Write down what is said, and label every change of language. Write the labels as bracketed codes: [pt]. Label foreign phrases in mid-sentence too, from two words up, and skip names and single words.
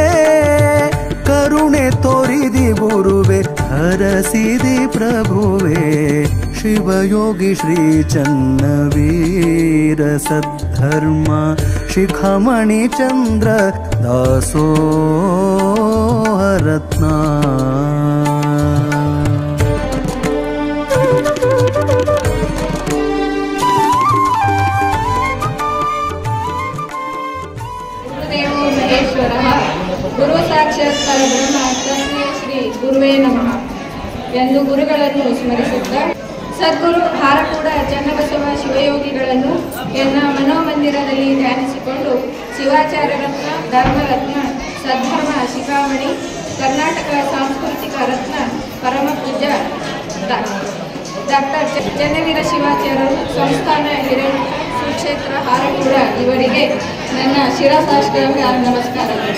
[kn] ಕರುಣೆ ತೋರಿದಿ ಗುರುವೆ ಹರಸಿದಿ ಪ್ರಭುವೆ ಶಿವಯೋಗಿ ಶ್ರೀ ಚನ್ನವೀರ ಸದ್ಧರ್ಮ ಶಿಖಾಮಣಿ ಚಂದ್ರ ದಾಸೋಹರತ್ನ [sa] ಗುರು ಸಾಕ್ಷಾತ್ ಪರಬ್ರಹ್ಮ ತಸ್ಮೈ ಶ್ರೀ ಗುರುವೇ ನಮಃ [kn] ಎಂದು ಗುರುಗಳನ್ನು ಸ್ಮರಿಸುತ್ತಾ ಸದ್ಗುರು ಹಾರಕೂಡ ಚನ್ನಬಸವ ಶಿವಯೋಗಿಗಳನ್ನು ಎನ್ನ ಮನೋಮಂದಿರದಲ್ಲಿ ಧ್ಯಾನಿಸಿಕೊಂಡು ಶಿವಾಚಾರ್ಯ ರತ್ನ ಧರ್ಮರತ್ನ ಸದ್ಧರ್ಮ ಶಿಖಾಮಣಿ ಕರ್ನಾಟಕ ಸಾಂಸ್ಕೃತಿಕ ರತ್ನ ಪರಮ ಪೂಜ್ಯ ಡಾಕ್ಟರ್ ಚನ್ನವೀರ ಶಿವಾಚಾರ್ಯರು ಸಂಸ್ಥಾನ ಹಿರೇಮಠ ಸುಕ್ಷೇತ್ರ ಹಾರಕೂಡ ಇವರಿಗೆ ನನ್ನ ಶಿರಸಾಷ್ಟಾಂಗ ನಮಸ್ಕಾರಗಳು.